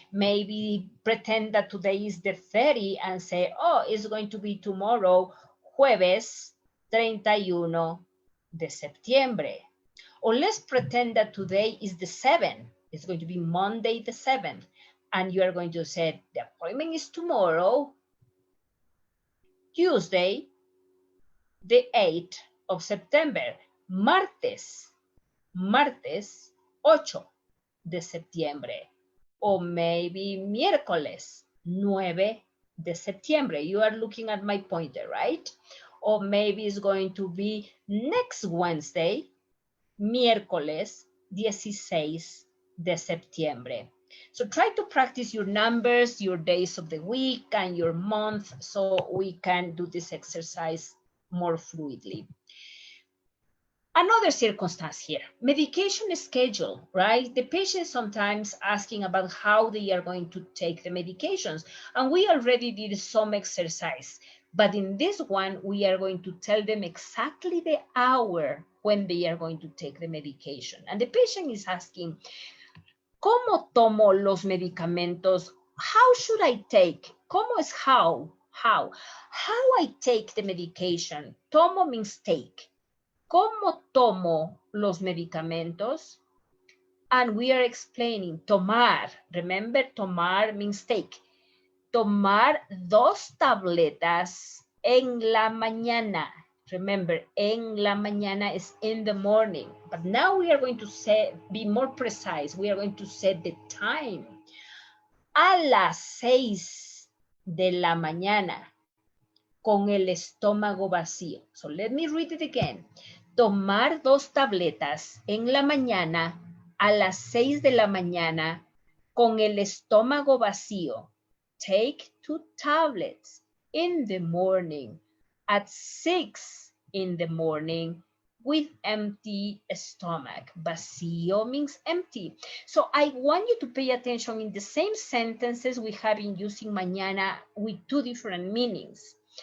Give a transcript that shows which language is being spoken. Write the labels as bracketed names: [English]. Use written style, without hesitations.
[English] Maybe pretend that today is the 30 and say, oh, it's going to be tomorrow, [Spanish] jueves 31 de septiembre. [English] Or let's pretend that today is the 7th. It's going to be Monday the 7th. And you are going to say, the appointment is tomorrow, Tuesday, the 8th of September. [Spanish] Martes 8 de septiembre. Or maybe miércoles 9 de septiembre. [English] You are looking at my pointer, right? Or maybe it's going to be next Wednesday, [Spanish] miércoles 16 de septiembre. [English] So try to practice your numbers, your days of the week, and your month so we can do this exercise more fluidly. Another circumstance here, medication schedule, right? The patient sometimes asking about how they are going to take the medications, and we already did some exercise, but in this one, we are going to tell them exactly the hour when they are going to take the medication. And the patient is asking, [Spanish] ¿cómo tomo los medicamentos? [English] How should I take? [Spanish] ¿Cómo es [English] how? How? How I take the medication? Tomo means take. [Spanish] ¿Cómo tomo los medicamentos? [English] And we are explaining tomar. Remember, tomar means take. [Spanish] Tomar 2 tabletas en la mañana. [English] Remember, [Spanish] en la mañana [English] is in the morning. But now we are going to be more precise. We are going to set the time. [Spanish] A las 6 de la mañana. Con el estómago vacío. [English] So let me read it again. [Spanish] Tomar 2 tabletas en la mañana a las 6 de la mañana con el estómago vacío. [English] Take 2 tablets in the morning at 6 in the morning with empty stomach. Vacío means empty. So I want you to pay attention in the same sentences we have been using mañana with 2 different meanings.